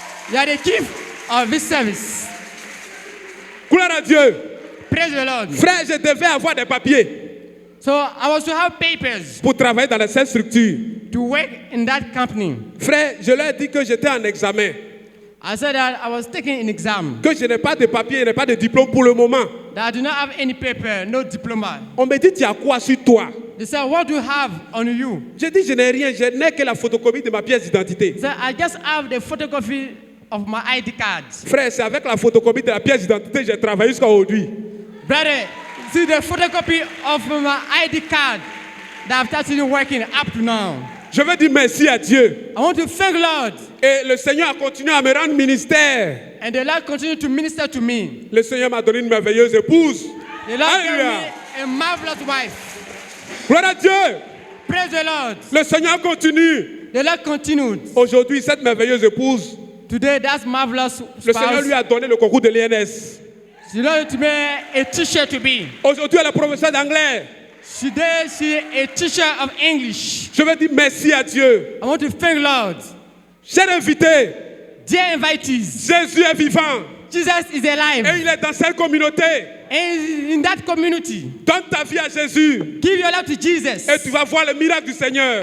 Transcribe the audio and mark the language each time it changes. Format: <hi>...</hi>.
<en>you are the chief of this service.</en> <fr>Gloire à Dieu.</fr> <en>Praise the Lord.</en> <fr>Frère, je devais avoir des papiers</fr> <en>So I was to have papers</en> <fr>pour travailler dans cette structure.</fr> <en>to work in that company.</en> <fr>Frère, je leur ai dit que j'étais en examen,</fr> <en>I said that I was taking an exam,</en> <fr>que je n'ai pas de papiers, je n'ai pas de diplôme pour le moment.</fr> <en>that I do not have any paper, no diploma.</en> <fr>On me dit, tu as quoi sur toi?</fr> <en>They said, what do you have on you?</en> <fr>J'ai dit, je n'ai rien, je n'ai que la photocopie de ma pièce d'identité.</fr> <en>They said, I just have the photocopy of my ID card.</en> <fr>Frère, c'est avec la photocopie de la pièce d'identité que j'ai travaillé jusqu'à aujourd'hui.</fr> <en>Brother, see the photocopy of my ID card that I've started working up to now.</en> <fr>Je veux dire merci à Dieu.</fr> <en>I want to thank Lord.</en> <fr>Et le Seigneur a continué à me rendre ministère.</fr> <en>And the Lord continued to minister to me.</en> <fr>Le Seigneur m'a donné une merveilleuse épouse.</fr> <en>The Lord gave</en> <fr>Alléluia.</fr> <en>me a marvelous wife.</en> <fr>Gloire à Dieu.</fr> <en>Praise the Lord.</en> <fr>Le Seigneur continue.</fr> <en>The Lord continued.</en> <fr>Aujourd'hui, cette merveilleuse épouse,</fr> <en>Today, that's marvelous</en> <fr>le Seigneur</fr> <en>spouse.</en> <fr>lui a donné le concours de l'INS.</fr> <en>She learned to be a teacher to be.</en> <fr>Aujourd'hui, elle est professeure d'anglais.</fr> <en>Today, she a teacher of English.</en> <fr>Je veux dire merci à Dieu.</fr> <en>I want to thank Lord.</en> <fr>Cher invité,</fr> <en>Dear invitees,</en> <fr>Jésus est vivant.</fr> <en>Jesus is alive.</en> <fr>Et il est dans cette communauté.</fr> <en>And in that community,</en> <fr>Donne ta vie à Jésus.</fr> <en>give your life to Jesus.</en> <fr>Et tu vas voir le miracle du Seigneur.</fr>